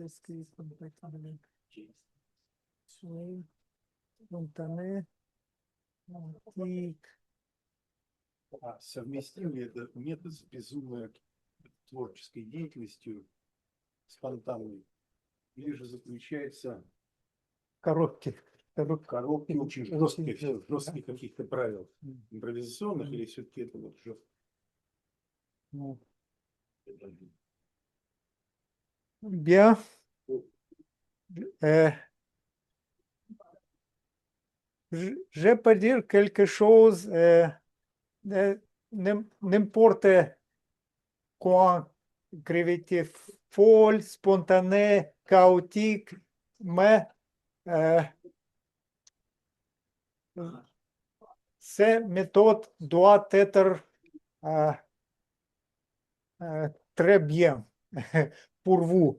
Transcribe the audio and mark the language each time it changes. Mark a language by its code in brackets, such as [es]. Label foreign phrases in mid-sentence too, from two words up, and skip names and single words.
[fr] est-ce qu'elle est compatible avec spontané, chaotique? [ru] Совместим ли этот метод с безумной творческой деятельностью, спонтанной, или же заключается Коробки. в коробке очень жестких каких-то правил импровизационных, или все-таки это вот жестко? Ну, [fr] Bien. Euh, je peux dire quelque chose, n'importe quoi, créativité folle, spontané, chaotique, mais ces méthodes doivent être très bien pour vous.